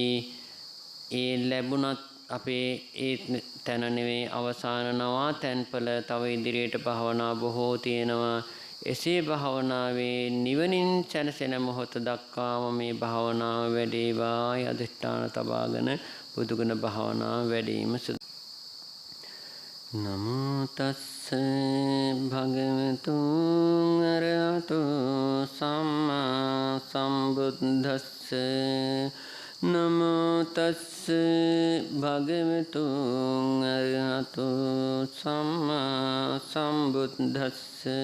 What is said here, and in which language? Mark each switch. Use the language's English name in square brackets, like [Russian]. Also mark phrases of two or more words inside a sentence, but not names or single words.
[Sinhala] ඒ ලැබුණත් අපේ ඒ තැන නෙවෙයි අවසාන නවා තැන්පල තව ඉදිරියට භාවනා බොහෝ තියෙනවා. එසේ භාවනාවේ නිවනින් සැනසෙන මොහොත දක්වාම මේ භාවනාව වැඩේවායි අධිෂ්ඨාන තබාගෙන බුදුගුණ භාවනාව වැඩීම සුදු. [Pali] නමෝ තස්ස භගවතු අරහතෝ සම්මා සම්බුද්දස්ස නමෝ තස්ස භගවතු අරහතෝ සම්මා සම්බුද්දස්ස